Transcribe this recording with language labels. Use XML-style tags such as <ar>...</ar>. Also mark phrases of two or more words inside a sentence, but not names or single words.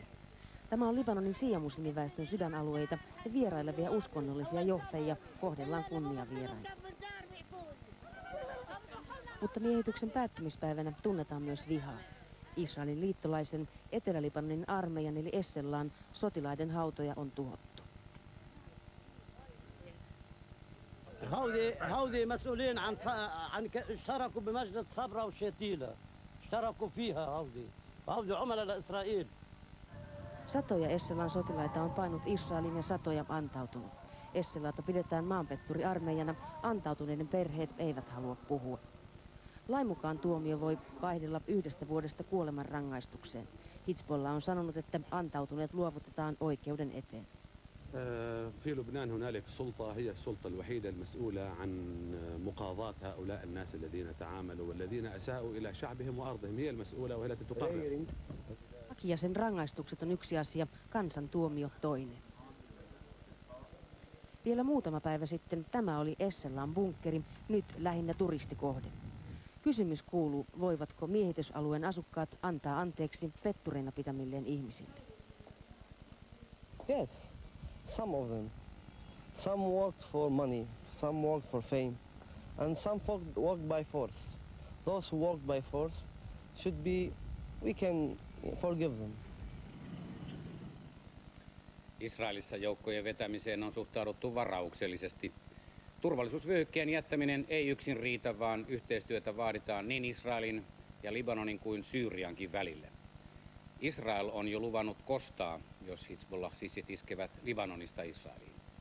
<fi>Tämä on Libanonin shia-muslimiväestön sydänalueita ja vierailevia uskonnollisia johtajia kohdellaan kunniavieraina. Mutta miehityksen päättymispäivänä tunnetaan myös vihaa. Israelin liittolaisen Etelä-Libanonin armeijan eli Esselaan sotilaiden hautoja on tuhottu.</fi> <ar>هودي مسؤولين عن اشتركوا بمجلس صبرا وشتيلة اشتركوا فيها هودي عملاء لإسرائيل.</ar> <fi>Satoja Esselaan sotilaita on painut Israelin ja satoja antautunut. Esselaata pidetään maanpetturiarmeijana, antautuneiden perheet eivät halua puhua. Lain mukaan tuomio voi vaihdella 1 vuodesta kuolemanrangaistukseen. Hizbollah on sanonut, että antautuneet luovutetaan oikeuden eteen.</fi> <ar>في لبنان هنالك سلطة هي السلطة الوحيدة المسؤولة عن مقاضاة هؤلاء الناس الذين تعاملوا والذين أساءوا إلى شعبهم وأرضهم هي المسؤولة وهي التي تقرر.</ar> <fi>Laki ja sen rangaistukset on yksi asia, kansan tuomio toinen. Vielä muutama päivä sitten tämä oli Esselaan bunkkeri, nyt lähinnä turistikohde. Kysymys kuuluu, voivatko miehitysalueen asukkaat antaa anteeksi pettureina pitämilleen ihmisille?</fi> <en>Yes, some of them. Some worked for money, some worked for fame, and some worked by force. Those who worked by force should be, we can forgive them.</en> <fi>Israelissa joukkojen vetämiseen on suhtauduttu varauksellisesti. Turvallisuusvyöhykkeen jättäminen ei yksin riitä, vaan yhteistyötä vaaditaan niin Israelin ja Libanonin kuin Syyriankin välillä. Israel on jo luvannut kostaa, jos Hizbollah-sissit iskevät Libanonista Israeliin.</fi>